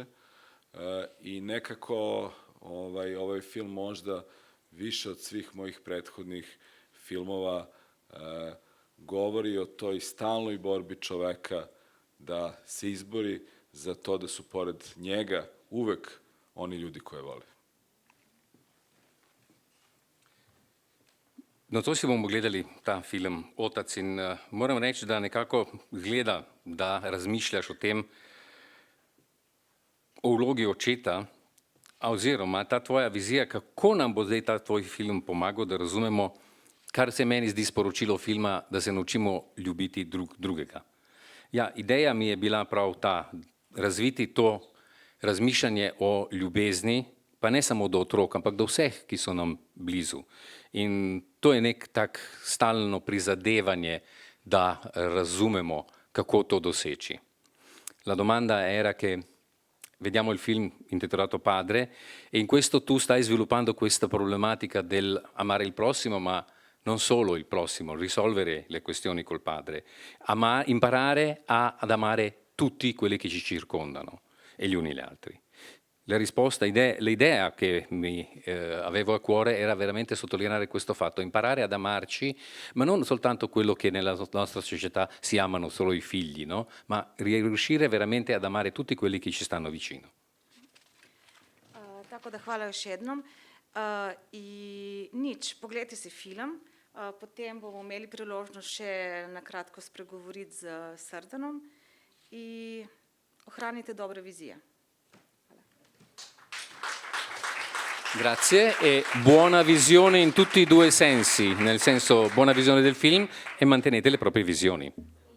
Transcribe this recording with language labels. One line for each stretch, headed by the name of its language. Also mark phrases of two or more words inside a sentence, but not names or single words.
Serbian: I nekako ovaj film možda više od svih mojih prethodnih filmova govori o toj stalnoj borbi čoveka da se izbori za to da su pored njega uvek oni ljudi koje vole.
Slovenian: Nocoj si bomo gledali ta film Otac in moram reči, da nekako gleda, da razmišljaš o tem, o vlogi očeta oziroma ta tvoja vizija, kako nam bo zdaj ta tvoj film pomagal, da razumemo, kar se meni zdi sporočilo filma, da se naučimo ljubiti drugega. Ja, ideja mi je bila prav ta, razviti to razmišljanje o ljubezni, pa ne samo do otrok, ampak do vseh, ki so nam blizu. In to je nek tak stalno prizadevanje, da razumemo, kako to doseči.
Italian: La domanda era che vediamo il film intitolato Padre e in questo tu stai sviluppando questa problematica del amare il prossimo, ma non solo il prossimo, risolvere le questioni col padre, imparare ad amare tutti quelli che ci circondano e gli uni gli altri. La risposta, l'idea che avevo a cuore era veramente sottolineare questo fatto, imparare ad amarci, ma non soltanto quello che nella nostra società si amano solo i figli, no? Ma riuscire veramente ad amare tutti quelli che ci stanno vicino.
Serbian: Tako da hvala još jednom.
Slovenian: I nič, pogledajte si film, potem bomo imeli priložnost še na kratko spregovoriti z Srdanom i ohranite dobre vizije.
Italian: Grazie e buona visione in tutti e due i sensi, nel senso buona visione del film e mantenete le proprie visioni.